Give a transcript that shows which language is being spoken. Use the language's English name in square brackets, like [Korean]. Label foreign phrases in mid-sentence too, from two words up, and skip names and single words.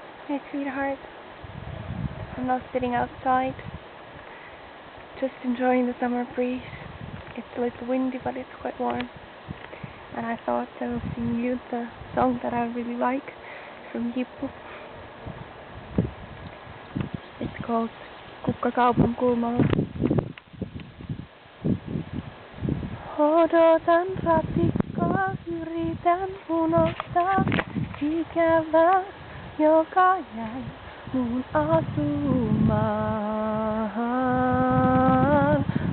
[English] Hey sweetheart, I'm now sitting outside, just enjoying the summer breeze. It's a little windy, but it's quite warm. And I thought I would sing you the song that I really like from Jippu. It's called Kukka kaupan kulmalla. [Finnish] Odotan ratikkaa, yritän unohtaa ikävää, joka jäi mun asumaan.